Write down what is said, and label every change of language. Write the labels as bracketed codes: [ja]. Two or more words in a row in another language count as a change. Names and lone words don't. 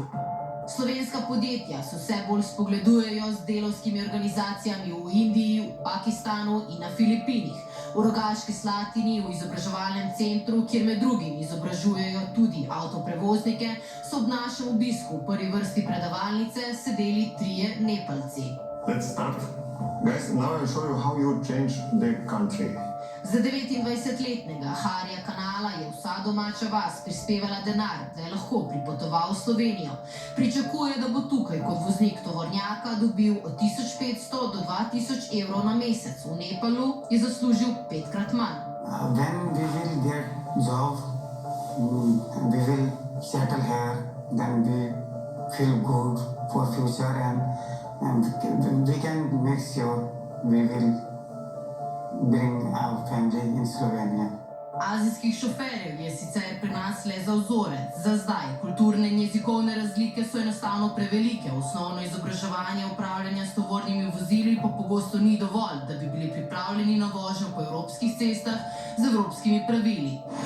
[sl] Slovenska podjetja se vse bolj spogledujejo z delavskimi organizacijami v Indiji, v Pakistanu in na Filipinih. V Rogaški Slatini, v izobraževalnem centru, kjer med drugim izobražujejo tudi avtoprevoznike, so ob našem obisku v prvi vrsti predavalnice sedeli 3 Nepalci. [en] Let's start. Guys, now I'll show you how you change the country. [sl] Za 29-letnega Harija Kanala je vsa domača vas prispevala denar, da je lahko pripotoval v Slovenijo. Pričakuje, da bo tukaj kot voznik tovornjaka dobil od 1500 do 2000 evrov na mesec. V Nepalu je zaslužil 5-krat manj. [en] When we will get job, we will settle here, then we feel good for future and we can make sure we will bring our family in Slovenia. [sl] Azijskih šoferjev je sicer pri nas le za vzorec. Za zdaj kulturne in jezikovne razlike so enostavno prevelike. Osnovno izobraževanje upravljanja s tovornimi vozili pa pogosto ni dovolj, da bi bili pripravljeni na vožnjo po evropskih cestah z evropskimi pravili.